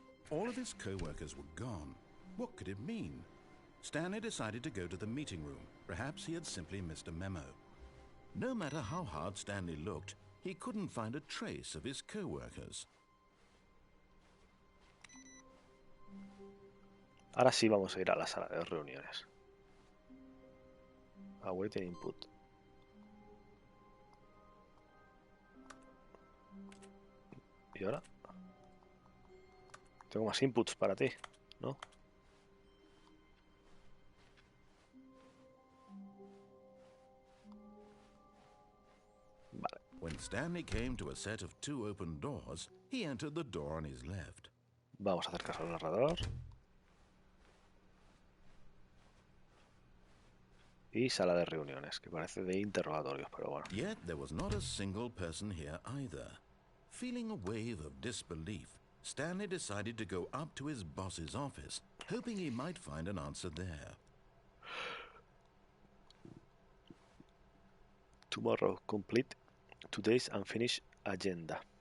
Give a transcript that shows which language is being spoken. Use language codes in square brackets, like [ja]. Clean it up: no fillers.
[en] All of his co-workers were gone. What could it mean? Stanley decided to go to the meeting room. Perhaps he had simply missed a memo. No matter how hard Stanley looked, he couldn't find a trace of his co-workers. [es] Ahora sí vamos a ir a la sala de reuniones. [en] Awaiting input. [es] ¿Y ahora? Tengo más inputs para ti, ¿no? Vale. [en] When Stanley came to a set of 2 open doors, he entered the door on his left. [es] Vamos a hacer caso al narrador. Y sala de reuniones, que parece de interrogatorios, pero bueno. [en] Yet there was not a single person here either. Feeling a wave of disbelief, Stanley decided to go up to his boss's office, hoping he might find an answer there. Tomorrow, complete today's unfinished agenda.